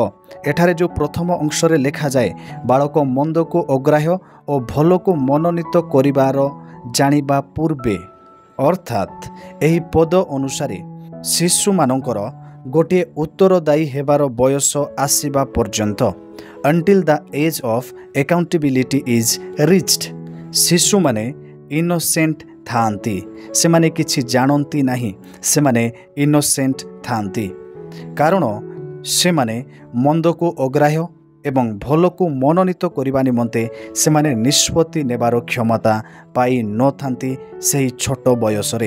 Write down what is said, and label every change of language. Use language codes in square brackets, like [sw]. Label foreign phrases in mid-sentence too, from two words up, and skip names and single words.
[or] ଏଠାରେ ଯେଉଁ ପ୍ରଥମ ଅଂଶରେ ଲେଖାଯାଏ, ବାଳକ ମନ୍ଦକୁ ଅଗ୍ରାହ୍ୟ ଓ ଭଲକୁ ମନୋନୀତ କରିବାର ଜାଣିବା ପୂର୍ବେ, ଅର୍ଥାତ୍ ଏହି ପଦ ଅନୁସାରେ ଶିଶୁମାନଙ୍କର ଗୋଟିଏ ଉତ୍ତରଦାୟୀ ହେବାର ବୟସ ଆସିବା ପର୍ଯ୍ୟନ୍ତ, [en] until the age of accountability is reached, [or] ଶିଶୁମାନେ ଇନୋସେଣ୍ଟ ଥାଆନ୍ତି। ସେମାନେ କିଛି ଜାଣନ୍ତି ନାହିଁ, ସେମାନେ ଇନୋସେଣ୍ଟ ଥାଆନ୍ତି। କାରଣ ସେମାନେ ମନ୍ଦକୁ ଅଗ୍ରାହ୍ୟ ଏବଂ ଭଲକୁ ମନୋନୀତ କରିବା ନିମନ୍ତେ ସେମାନେ ନିଷ୍ପତ୍ତି ନେବାର କ୍ଷମତା ପାଇନଥାନ୍ତି ସେହି ଛୋଟ ବୟସରେ।